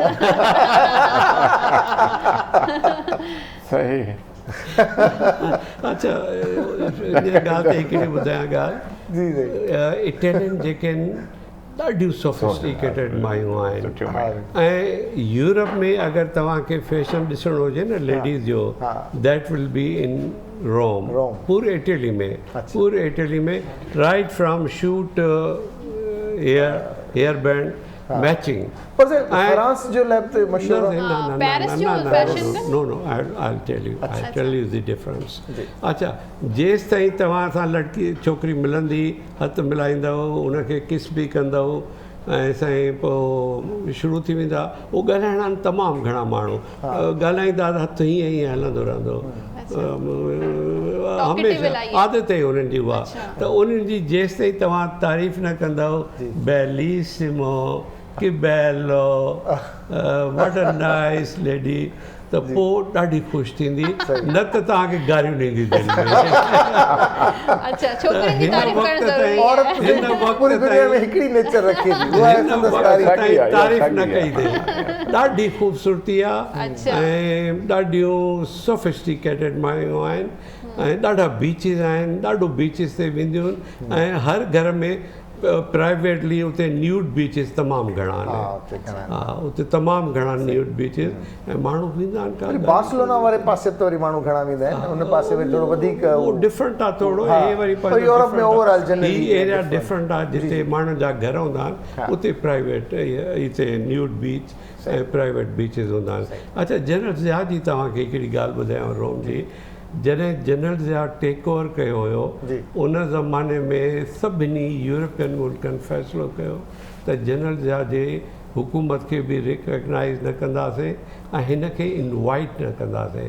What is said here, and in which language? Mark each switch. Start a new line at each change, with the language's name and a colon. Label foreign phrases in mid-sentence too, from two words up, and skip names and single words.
Sindhi: सही। अच्छा इन ॻाल्हि ते हिकिड़ी ॿुधायां ॻाल्हि, जी जी इटालियन जेके आहिनि ॾाढियूं सोफिस्टिकेटेड मायूं आहिनि, ऐं यूरोप में अगरि तव्हांखे फैशन ॾिसणो हुजे न लेडीज़ जो,
English: that will be in Rome,
Hindi: पूरे इटली में, पूरे इटली में
English: right from shoot hair band matching.
Sindhi: फ्रांस जो लैब ते मशहूर है।
English: no I tell you the difference.
Sindhi: अच्छा जेसि ताईं तव्हां सां लड़की छोकिरी मिलंदी, हथु मिलाईंदव, उनखे किस बि कंदव, ऐं साईं पोइ शुरू थी वेंदा। उहो ॻाल्हाइणा आहिनि तमामु घणा माण्हू, ॻाल्हाईंदा हथु हीअं हीअं हलंदो रहंदो, हमेशह आदत आहे उन्हनि जी उहा। त उन्हनि जी जेसि ताईं तव्हां तारीफ़ न कंदव, बेलीसिमो कि बेलो,
English: what a nice lady,
Sindhi: त पोइ ॾाढी ख़ुशि थींदी, न त तव्हांखे गारियूं ॾींदी दिलि में। अच्छा छोकिरियुनि जी तारीफ़ करणु ज़रूरी आहे। हिन वक़्त दुनिया में हिकिड़ी नेचर रखी थी, तारीफ़ न कई थिए। ॾाढी ख़ूबसूरती आहे ऐं ॾाढियूं सोफिस्टिकेटेड मायूं आहिनि, ऐं ॾाढा बीचिस आहिनि, ॾाढो बीचिस ते वेंदियूं आहिनि, ऐं हर घर में प्राइवेटली उते
English: nude beaches
Sindhi: तमामु घणा आहिनि। हा उते तमामु घणा
English: nude beaches,
Sindhi: ऐं माण्हू वेंदा आहिनि। बार्सिलोना वारे पासे त वरी माण्हू घणा वेंदा आहिनि, उन पासे में थोरो वधीक डिफरेंट आहे थोरो। हे वरी यूरोप में ओवरऑल जनरली ही एरिया डिफरेंट आहे, जिते माण्हुनि जा घर हूंदा आहिनि उते प्राइवेट हिते
English: nude beach
Sindhi: ऐं
English: private beaches
Sindhi: हूंदा आहिनि। अच्छा जनरल ज़िया जी तव्हांखे हिकिड़ी ॻाल्हि ॿुधायांव रोम जी, जॾहिं जनरल ज़िया
English: take over
Sindhi: कयो हुयो, उन ज़माने में सभिनी यूरोपियन मुल्कनि फ़ैसिलो कयो त जनरल ज़िया जे हुकूमत खे बि रिकग्नाइज़ न कंदासीं ऐं हिन खे इनवाइट न कंदासीं।